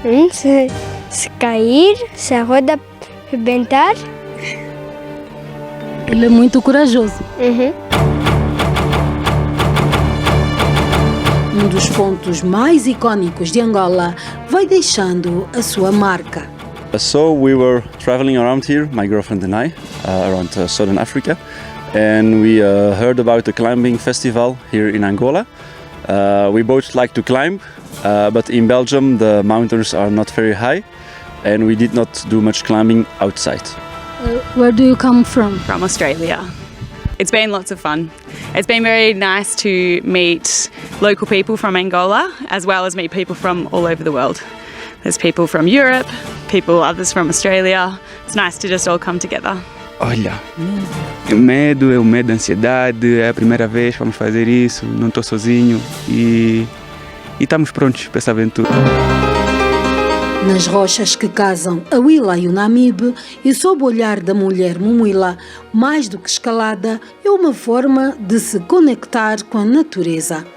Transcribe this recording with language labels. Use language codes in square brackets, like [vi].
[pt] Se cair, se a roda rebentar. Ele é muito corajoso. Um dos pontos mais icónicos de Angola vai deixando a sua marca. [en] So we were traveling around here, my girlfriend and I, around Southern Africa. And we heard about the climbing festival here in Angola. We both like to climb, but in Belgium the mountains are not very high and we did not do much climbing outside. Where do you come from? From Australia. It's been lots of fun. It's been very nice to meet local people from Angola as well as meet people from all over the world. There's people from Europe, others from Australia. It's nice to just all come together. [pt] Olha, o medo é o medo da ansiedade, é a primeira vez que vamos fazer isso, não estou sozinho e estamos prontos para essa aventura. Nas rochas que casam a Huila e o Namibe e sob o olhar da mulher Mumuila, mais do que escalada, é uma forma de se conectar com a natureza.